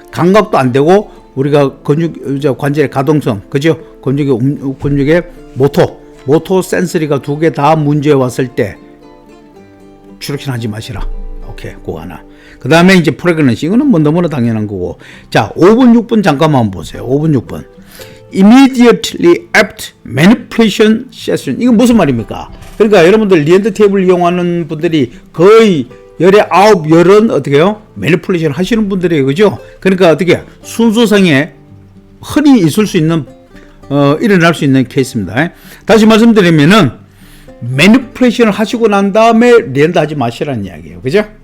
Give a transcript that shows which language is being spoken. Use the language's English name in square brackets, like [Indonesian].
[Korean] 감각도 안 되고 우리가 관절의 가동성, 그죠? 근육의 모토 센서리가 두 개 다 문제 왔을 때 추락신 하지 마시라. 오케이, 그거 하나. 그 다음에 이제 프레그넌시, 이거는 뭐 너무나 당연한 거고. 자, 5분, 6분 잠깐만 보세요. 5분, 6분. [English] Immediately after manipulation session. [Korean] 이건 무슨 말입니까? 그러니까 여러분들 리엔드 테이블 이용하는 분들이 거의 열에 9, 10은 어떻게 해요? 매니플레이션 하시는 분들이에요. 그죠? 그러니까 어떻게 순서상에 흔히 있을 수 있는, 일어날 수 있는 케이스입니다. 다시 말씀드리면은, 매니플레이션을 하시고 난 다음에 리엔드 하지 마시라는 이야기예요. 그죠?